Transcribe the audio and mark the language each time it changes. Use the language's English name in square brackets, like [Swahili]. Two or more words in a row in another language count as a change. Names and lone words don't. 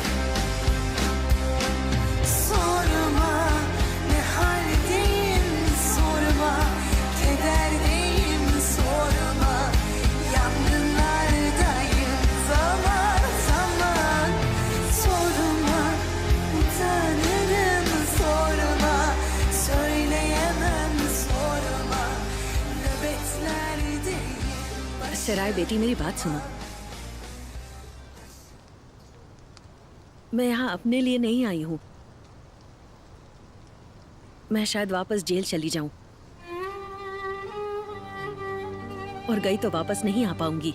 [Turkish] Sorma ne haldeyim sorma, kederdeyim sorma, yangınlardayım zaman zaman. Sorma, utanırım sorma, söyleyemem sorma, nöbetlerdeyim. [Hindi] सराय बेटी मेरी बात सुनो। मैं यहाँ अपने लिए नहीं आई हूँ। मैं शायद वापस जेल चली जाऊं और गई तो वापस नहीं आ पाऊंगी।